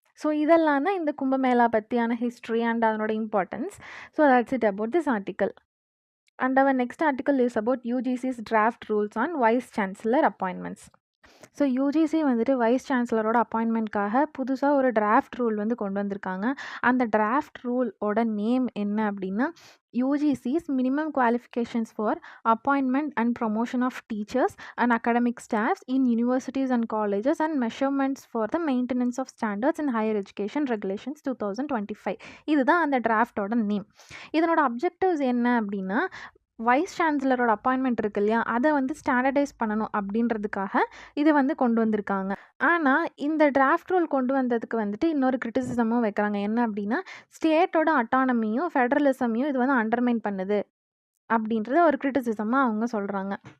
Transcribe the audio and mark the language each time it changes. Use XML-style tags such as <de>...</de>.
<ta>So இதெல்லாம் தான் இந்த கும்பமேளா பற்றியான ஹிஸ்ட்ரி அண்ட் அதனோட importance.</ta> <en>So that's it about this article. And our next article is about UGC's draft rules on vice chancellor appointments.</en> <ta>So UGC வந்துட்டு wise சான்சலரோட அப்பாயின்மெண்ட்காக புதுசாக ஒரு draft rule வந்து கொண்டு வந்திருக்காங்க. அந்த டிராஃப்ட் ரூலோட நேம் என்ன அப்படின்னா</ta> <en>UGC's minimum qualifications for appointment and promotion of teachers and academic staffs in universities and colleges and measurements for the maintenance of standards in higher education regulations 2025.</en> <ta>இதுதான் அந்த டிராஃப்டோட name. இதனோட objectives என்ன அப்படின்னா wise சான்சலரோட appointment இருக்கு இல்லையா அதை வந்து standardise பண்ணணும் அப்படின்றதுக்காக இதை வந்து கொண்டு வந்திருக்காங்க. ஆனால் இந்த டிராஃப்ட் ரூல் கொண்டு வந்ததுக்கு வந்துட்டு இன்னொரு கிரிட்டிசிசமும் வைக்கிறாங்க. என்ன அப்படின்னா ஸ்டேட்டோட அட்டானமியும் ஃபெடரலிசமையும் இது வந்து அண்டர்மைன் பண்ணுது அப்படின்றத ஒரு கிரிட்டிசிசமாக அவங்க சொல்கிறாங்க.</ta>